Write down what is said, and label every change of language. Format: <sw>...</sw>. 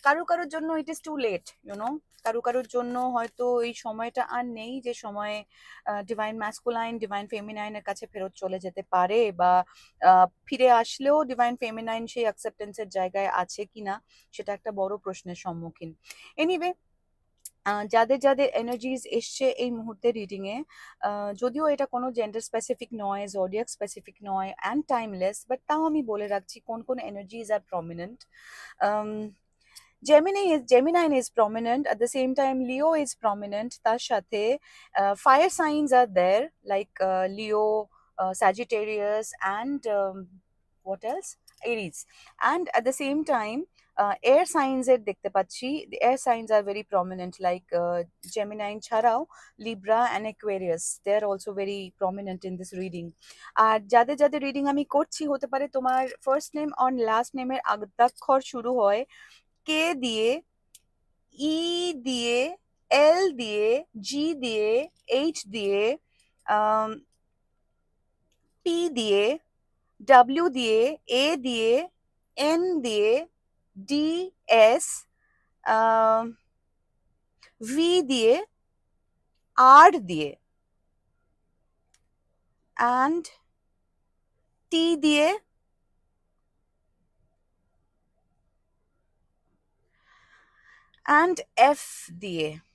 <bn>কারোর জন্য</bn> <en>it is too late, you know,</en> <bn>কারোর জন্য হয়তো এই সময়টা আর নেই যে সময়ে ডিভাইন ম্যাসকুলাইন ডিভাইন ফেমিনাইনের কাছে ফেরত চলে যেতে পারে, বা ফিরে আসলেও ডিভাইন ফেমিনাইন সেই অ্যাকসেপ্টেন্সের জায়গায় আছে কিনা সেটা একটা বড় প্রশ্নের সম্মুখীন। এনিওয়ে, যাদের যাদের এনার্জিজ এসছে এই মুহূর্তে রিডিং এ, যদিও এটা কোনো জেন্ডার স্পেসিফিক নয়, জোডিয়াক স্পেসিফিক নয়, অ্যান্ড টাইমলেস, বাট তাও আমি বলে রাখছি কোন কোন এনার্জিজ আর prominent.</bn> <en>Gemini is prominent, at the same time Leo is prominent,</en> <bn>তার সাথে</bn> <en>fire signs are there like Leo, Sagittarius, and what else, Aries, and at the same time air signs</en> <bn>এর দেখতে পাচ্ছি,</bn> <en>the air signs are very prominent like Gemini</en> <bn>ছাড়াও</bn> <en>Libra and Aquarius, they are also very prominent in this reading.</en> <bn>আর যাদের যাদের reading আমি করছি, হতে পারে তোমার ফার্স্ট নেম অন লাস্ট নেমের আদ্যাক্ষর শুরু হয় কে দিয়ে, ই দিয়ে, এল দিয়ে, জি দিয়ে, এইচ দিয়ে, পি দিয়ে, ডাব্লিউ দিয়ে, এ দিয়ে, এন দিয়ে, ডি, এস, ভি দিয়ে, আর দিয়ে, অ্যান্ড টি দিয়ে, অ্যান্ড এফ দিয়ে।</bn>